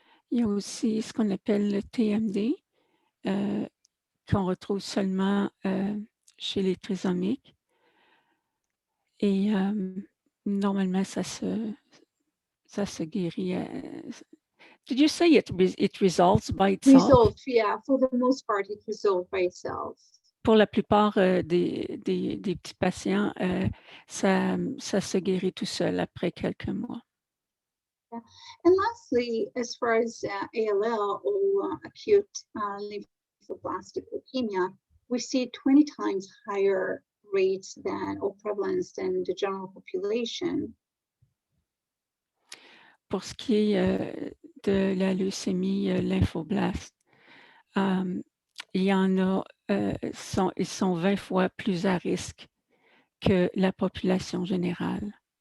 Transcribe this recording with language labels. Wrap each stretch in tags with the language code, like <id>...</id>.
<fr>Il y a aussi ce qu'on appelle le TMD, qu'on retrouve seulement chez les trisomiques. Et normalement, ça se guérit.</fr> <en>Did you say it resolves by itself? Resolved, yeah, for the most part, it resolved by itself.</en> <fr>Pour la plupart des petits patients, ça se guérit tout seul après quelques mois.</fr> <en>Yeah. And lastly, as far as ALL or acute lymphoblastic leukemia, we see 20 times higher rates than or prevalence than the general population. Pour ce qui est de la leucémie lymphoblaste, il y en a, ils sont 20 fois plus à risque que la population générale.</en>